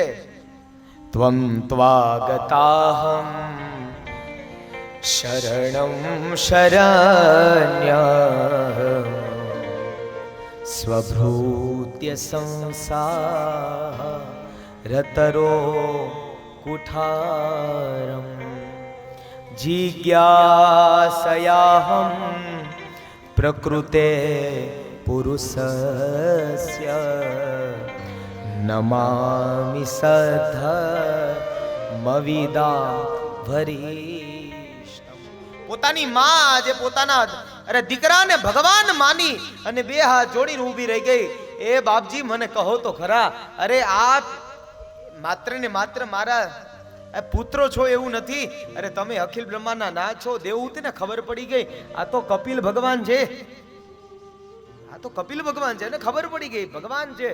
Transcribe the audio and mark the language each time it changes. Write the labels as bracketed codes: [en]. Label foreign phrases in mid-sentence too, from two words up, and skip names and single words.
[sa] त्वम त्वागताहम शरणं शरण्यं स्वभृत्य संसारतरो कुठारं जिज्ञासयाहं प्रकृते पुरुषस्य नमामि सद्धर्मविदा वरिष्ठम्। [gu] પોતાની માં જે પોતાના દીકરાને ભગવાન માની અને બે હાથ જોડીને ઊભી રહી ગઈ। એ બાપજી મને કહો તો ખરા, અરે આપ માત્ર ને માત્ર મારા પુત્રો છો એવું નથી, અરે તમે અખિલ બ્રહ્માંડના નાથ છો, દેવહૂતિને ખબર પડી ગઈ આ તો કપિલ ભગવાન છે, આ તો કપિલ ભગવાન છે ને ખબર પડી ગઈ ભગવાન છે।